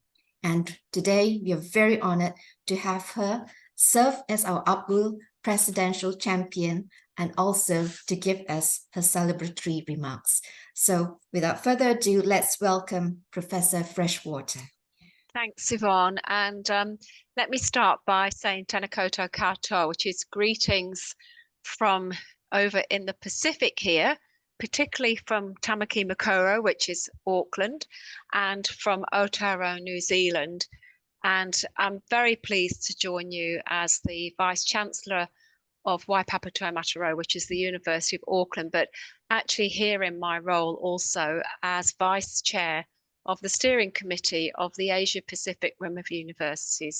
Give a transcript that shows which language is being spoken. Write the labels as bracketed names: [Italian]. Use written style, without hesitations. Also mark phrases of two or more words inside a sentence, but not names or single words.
[English] And today we are very honored to have her serve as our APWiL Presidential Champion and also to give us her celebratory remarks. So without further ado, let's welcome Professor Freshwater. Thanks, Yvonne. And let me start by saying [Māori] Tēnā koutou katoa, [English] which is greetings from over in the Pacific here, particularly from Tamaki Makaurau, which is Auckland, and from Aotearoa, New Zealand. And I'm very pleased to join you as the Vice-Chancellor of Waipapa Tuamataro, which is the University of Auckland, but actually here in my role also as Vice Chair of the Steering Committee of the Asia Pacific Women of Universities.